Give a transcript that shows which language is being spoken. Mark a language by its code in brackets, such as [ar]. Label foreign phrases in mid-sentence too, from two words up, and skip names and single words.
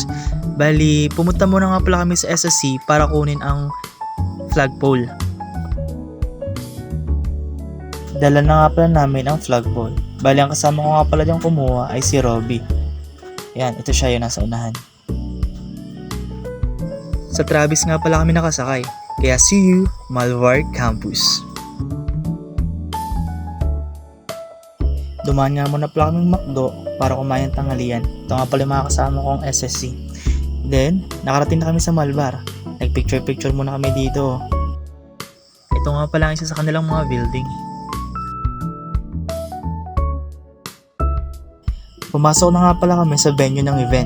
[tl] Bali, pumunta muna nga pala kami sa SSC para kunin ang flagpole. Dala na nga pala namin ang flagpole. Bali, ang kasama ko nga pala diyang kumuha ay si Robby. Yan, ito siya yung nasa unahan. Sa Travis nga pala kami nakasakay. Kaya [en] see you, [tl] Malbar Campus. Dumaan nga muna pala kaming McDo para kumain ng tanghalian. Ito nga pala yung mga kasama kong SSC. Then, nakarating na kami sa Malbar. Nagpicture-picture muna kami dito. Ito nga pala ang isa sa kanilang mga building. Pumasok na nga pala kami sa venue ng event.